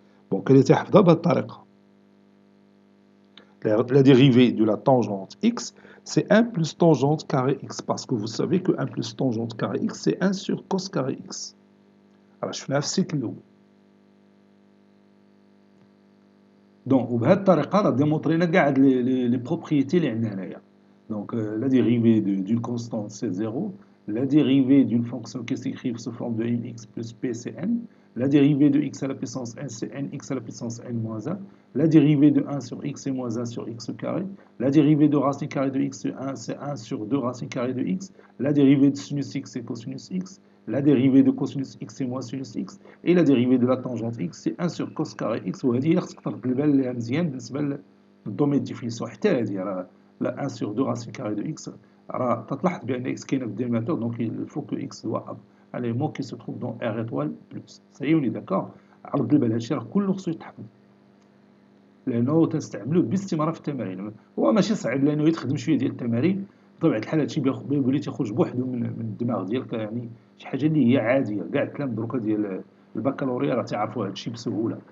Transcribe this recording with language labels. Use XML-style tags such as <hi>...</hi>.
<fr>Bon, quelle était la dérivée de la tangente x, c'est 1 plus tangente carré x, parce que vous savez que 1 plus tangente carré x, c'est 1 sur cos carré x. Alors, je fais un cycle.</fr> <ar>Donc, بهذه الطريقة راه démontrينا كاع les propriétés اللي عندنا هنايا.</ar> <fr>Donc, la dérivée d'une constante, c'est 0. La dérivée d'une fonction qui s'écrit sous forme de mx plus p, c'est n. La dérivée de x à la puissance n, c'est nx à la puissance n moins 1. La dérivée de 1 sur x, c'est moins 1 sur x carré. La dérivée de racine carrée de x, c'est 1 sur 2 racine carrée de x. La dérivée de sinus x, c'est cosinus x. La dérivée de cosinus x, c'est moins sinus x. Et la dérivée de la tangente x, c'est 1 sur cos carré x.</fr> <ar>وهذه هي خصك ترد البال ليها مزيان بالنسبة للدومين ديفينيسيون. حتى هذه راه</ar> <fr>لا 1 sur 2 racine carrée de x.</fr> <ar>راه تلاحظ بأن x كاينة في الديماتور.</ar> <fr>Donc il faut que x soit un élément qui se trouve dans R étoile plus. Ça y est, on est d'accord.</fr> <ar>عرض البال هادشي راه كله خصو يتحفظ. لأنه تنستعملوه باستمرار في التمارين. هو ماشي صعيب لأنه يتخدم شوية ديال التمارين. بطبيعة الحال هادشي بيولي تيخرج بوحدو من الدماغ ديالك، يعني شي حاجة اللي هي عادية. كاع التلاميذ دروكا ديال البكالوريا راه تيعرفوا هادشي بسهولة.</ar>